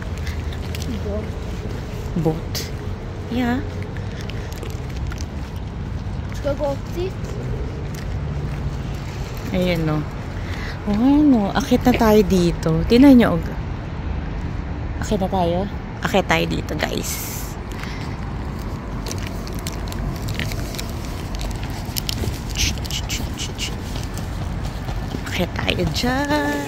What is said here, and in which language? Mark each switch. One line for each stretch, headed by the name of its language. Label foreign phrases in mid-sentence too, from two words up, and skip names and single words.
English: Boat. Yeah.
Swedish: Ska gå upp dit.
Filipino: Ayan, no. Oh, ano. Akit na tayo dito. Tingnan nyo. Akit na tayo. Akit tayo dito, guys. Akit tayo dyan.